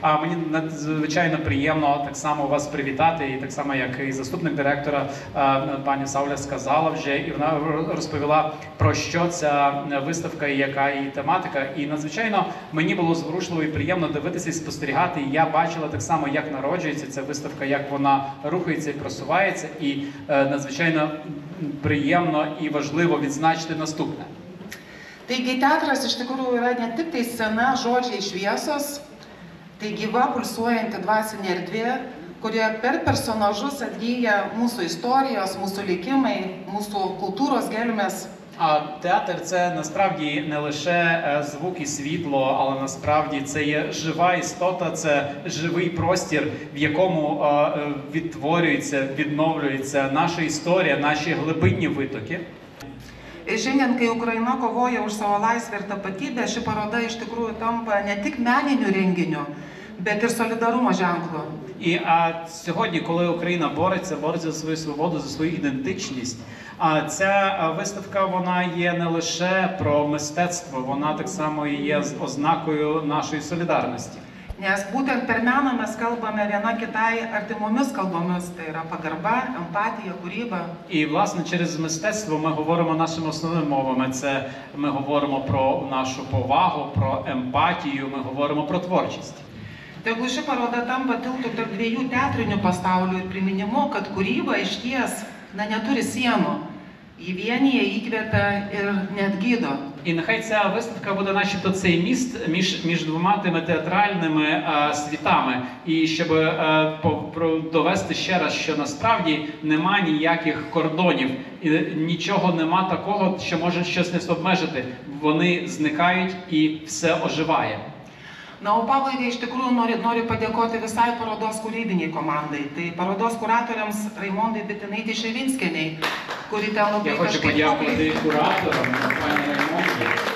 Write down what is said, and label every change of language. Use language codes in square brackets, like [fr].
[uk] Мені надзвичайно приємно так само вас привітати, і так само, як і заступник директора пані Сауля сказала вже, і вона розповіла, про що ця виставка і яка її тематика. І надзвичайно мені було зворушливо і приємно дивитися і спостерігати. І я бачила так само, як народжується ця виставка, як вона рухається і просувається. І надзвичайно приємно і важливо відзначити наступне. [lt] Taigi teatras iš tikrųjų yra ne tik tai scena, žodžiai, šviesos, tai gyva, pulsuojanti dvasinė erdvė, kurioje per personažus atgyja mūsų istorijos, mūsų likimai, mūsų kultūros gelmės. [uk] А театр – це насправді не лише звук і світло, але насправді це є жива істота, це живий простір, в якому відтворюється, відновлюється наша історія, наші глибинні витоки. [lt] Šiandien, kai Ukraina kovoja už savo laisvę ir tapatybę, ši paroda iš tikrųjų tampa ne tik meniniu renginiu, bet ir solidarumo ženklu. [uk] І сьогодні, коли Україна бореться за свою свободу, за свою ідентичність, ця виставка, вона є не лише про мистецтво, вона так само і є ознакою нашої солідарності. [lt] Nes būtent per meną mes kalbame viena kitai artimomis kalbomis, tai yra pagarba, empatija, kūryba. [uk] І, власне, через мистецтво ми говоримо нашими основними мовами. Це ми говоримо про нашу повагу, про емпатію, ми говоримо про творчість. [lt] Tegu ši paroda tampa tiltu tarp dviejų teatrinių pasaulių ir priminimu, kad kūryba išties neturi sienų. Ji vienyje, įkvepia ir net gydo. [uk] І нехай ця виставка буде начебто цей міст між двома тими театральними світами. І щоб довести ще раз, що насправді нема ніяких кордонів, і нічого нема такого, що може щось не обмежити. Вони зникають і все оживає. [lt] Na, o pabaigai iš tikrųjų noriu padėkoti visai parodos kūrybiniai komandai. Tai parodos kuratoriams Raimondai Bitinaitei Ševinskienei, kuri ten labai [uk] Я хочу подякувати кураторам, пані Раймонді.